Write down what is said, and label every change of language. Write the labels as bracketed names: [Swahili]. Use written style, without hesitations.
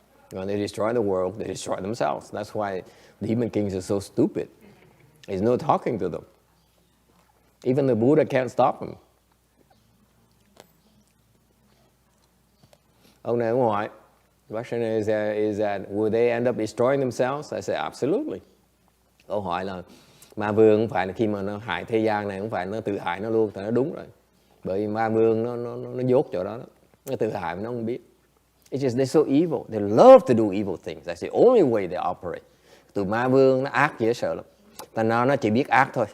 [English] When they destroy the world, they destroy themselves. That's why the Demon Kings are so stupid. There's no talking to them. Even the Buddha can't stop them. [Vietnamese] Ông này ông hỏi, [English] the question is that will they end up destroying themselves? I say absolutely. [Vietnamese] Câu hỏi là ma vương không phải là khi mà nó hại thế gian này, không phải nó tự hại nó luôn, thì nó đúng rồi. Bởi vì ma vương nó dốt chỗ đó, nó tự hại mà nó không biết. [English] It's just they're so evil. They love to do evil things. That's the only way they operate. [Vietnamese] Tụi ma vương nó ác dễ sợ lắm. Thành ra nó chỉ biết ác thôi.